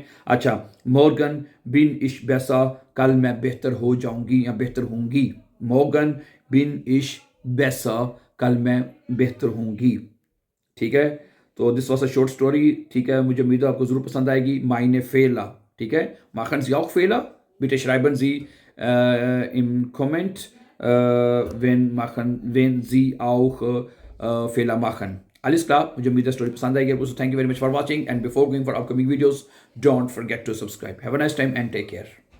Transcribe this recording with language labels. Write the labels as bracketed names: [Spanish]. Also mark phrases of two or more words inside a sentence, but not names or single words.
[Hindi] अच्छा, [German] Morgen bin ich besser, [Hindi] कल मैं बेहतर हो जाऊंगी या बेहतर होंगी। [German] Morgen bin ich besser, [Hindi] कल मैं बेहतर होंगी, ठीक है। तो [English] this was a short story, [Hindi] ठीक है। मुझे उम्मीद है आपको जरूर पसंद आएगी। [German] meine Fehler, [Hindi] ठीक है। [German] machen Sie auch Fehler, bitte schreiben Sie im Comment, wenn Sie auch Fehler machen. Alles klar, [Hindi] मुझे उम्मीद है स्टोरी पसंद आएगी आपको। [English] Thank you very much for watching, and before going for upcoming videos, don't forget to subscribe. Have a nice time and take care.